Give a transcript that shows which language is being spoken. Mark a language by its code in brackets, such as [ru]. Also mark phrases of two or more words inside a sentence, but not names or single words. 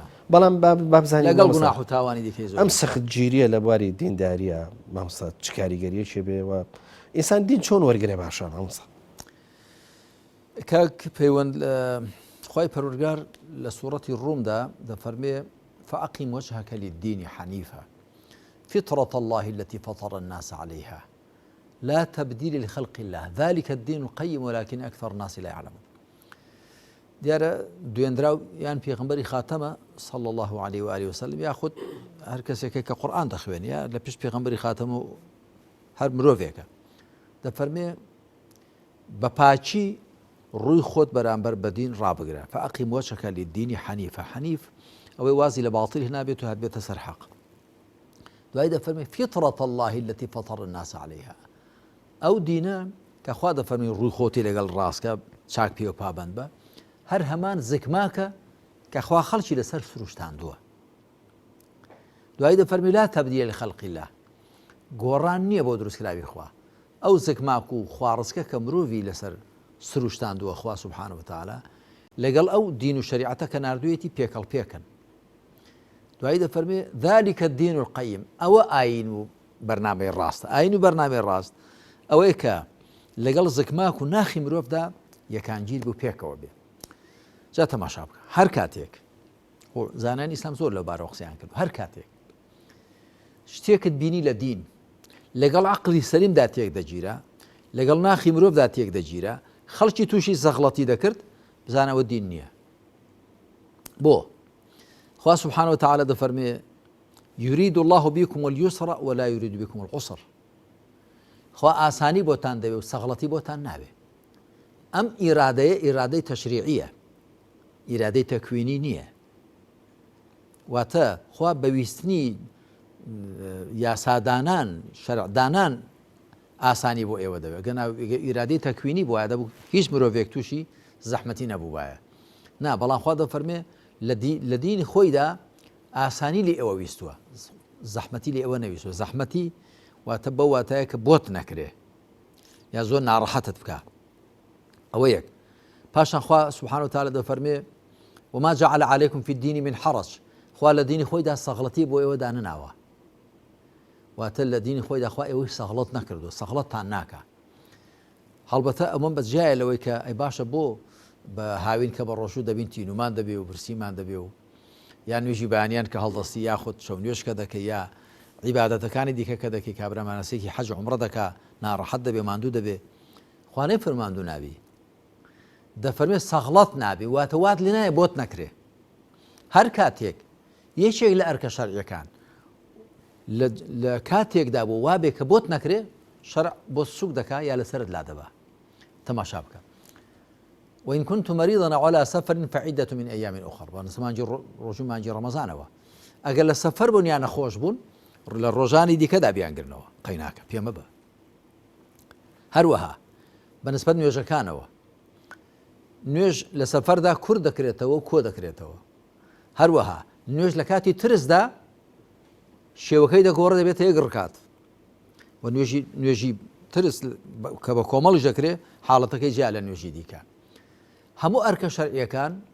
[ckb] بەڵام بابزانانی لەگەڵ گوناح و تاوانی دیکەی ئەم سەخت گیریە لە بواری دینداریە مامۆستا چ کاریگەریە چێ بێەوە ئینسان دین چۆن وەرگێ باشە مامۆستا کاک پەیوەند خی پەروەردگار لە سوورەتی ڕوومدا دەفەرمێ [ar] فأقم وجهك للدين حنيفا فطرة الله التي فطر الناس عليها لا تبديل لخلق الله ذلك الدين القيم ولكن أكثر الناس لا يعلمون [ckb] دیارە دوێنراو یان پێغمبەری خاتەمە [ar] صلى الله عليه وآله وسلم [ckb] یاخود هەر کەسێکە کە قورئان دەخوێن یا لە پێش پێغمبەری خاتەم و هەر مرۆڤێکە دەفەرمێ بە پاچی ڕووی خۆت بەرامبەر بە دین ڕابگرە [ar] فأقم وجهك للدين حنيفا [ckb] حنیف ئەوەی وازی لە باڵتیل هێنابێت و هات بێتە سەر حەق دوای دەفەرمێ [ar] فطرة الله التي فطر الناس عليها [ckb] ئەو دینە کە خوا دەفەرمێ ڕووی خۆتی لەگەڵ ڕاستکە چاک پێ و پابند بە هەر هەمان زگماکە کە خوا خەڵکی لەسەر سروشتاندووە دوای دەفەرمێ [ar] لا تبديل لخلق الله [ckb] گۆڕان نییە بۆ دروستکراوی خوا ئەو زگماک و خوارزکە کە مرۆڤی لەسەر سروشتاندووە خوا [ar] سبحانه وتعالى [ckb] لەگەڵ ئەو دین و شریعەتە کە ناردوویەتی پێکەڵ پێکەن دوایی دەفەرمێ [ar] ذلك الدين القيم [ckb] ئەوە ئاین و بەرنامەی ڕاستە ئاین و بەرنامەی ڕاست ئەوەیە کە لەگەڵ زگماک و ناخی مرۆڤدا یەکانگیر بوو پێکەوە بێ جا تەماشا بکە هەر کاتێک زانانی ئیسلام زۆر لەو بارەوە قسەیان کرد هەر کاتێک شتێکت بینی لە دین لەگەڵ عەقڵی سەلیمدا تێک دەگیرە لەگەڵ ناخی مرۆڤدا تێک دەگیرە خەڵکی تووشی زەغڵەتی دەکرد بزانەوە دین نییە بۆ خوا [ar] سبحانه وتعالى [ckb] دەفەرمێ [ar] يريد الله بكم اليسر ولا يريد بكم العسر [ckb] خوا ئاسانی بۆتان دەوێ و سەغڵەتی بۆتان ناوێ ئەم ئیرادەیە ئیرادەی تەشریعیە ئیرادەی تەکوینی نییە واتە خوا بەویستنی یاسادانان شەرعدانان ئاسانی بۆ ئێوە دەوێت گەنا ئیرادەی تەکوینی بۆ دەبوو هیچ مرۆڤێک تووشی زەحمەتی نەبوو وایە نا بەڵام خوا دەفەرمێ لە دینی خۆیدا ئاسانی لێ ئێوە ویستووە زەحمەتی لێ ئێوە نەویستوە زەحمەتی واتە بەو واتایە کە بۆت نەکرێ یا زۆر ناڕەحەتت بکە ئەوە یەک پاشان خوا [ar] سبحانه وتعالى [ckb] دەفەرمێ [ar] وما جعل عليكم في الدين من حرج [ckb] خوا لە دینی خۆیدا سەغڵەتی بۆ ئێوە دانناوە واتە لە دینی خۆیدا خوا ئێوەی سەغڵەت نەکردو سەغڵەتتان ناکە هەڵبەتە ئەمە بەجیایە لەوەی کە ئەی باشە بۆ بە هاوین کە بە ڕۆژوو دەبین تینومان دەبێ و برسیمان دەبێ و یا نوێژی بەیانیان کە هەڵدەستی یاخود شەو نوێژکە دەکەی یا عیبادەتەکانی دیکە کە دەکەی کابرامانەسێکی حەج عومرە دەکا ناڕەحەت دەبێ ماندوو دەبێ خوا نەیفەرماندوو نابی دەفەرمێ سەغڵەت نابی واتە وات لێ نایە بۆت نەکرێ هەر کاتێک یەکێک لە ئەرکە شەرعیەکان لە کاتێکدا بۆ وابێ کە بۆت نەکرێ شەرع بۆ سوک دەکا یا لەسەرت لا دەبا تەماشا بکە [ar] وإن كنتم مريضا على سفر فعدة من أيام أخرى [ckb] بانسمانجی ڕۆژوو مانجی ڕەمەزانەوە ئەگەر لە سەفەر بوون یان نەخۆش بوون لە ڕۆژانی دیکەدا بیانگرنەوە قەیناکە پێمە بە هەروەها بەنسبەت نوێژەکانەوە نوێژ لە سەفەردا کوور دەکرێتەوە و کۆ دەکرێتەوە هەروەها نوێژ لە کاتی ترسدا شێوەکەی دەگۆڕە دەبێتە یەک ڕکات و نوێژی ترس کە بە کۆمەڵیش دەکرێ حاڵەتەکەی جیا لە نوێژی دیکە هەموو ئەرکە شەرعیەکان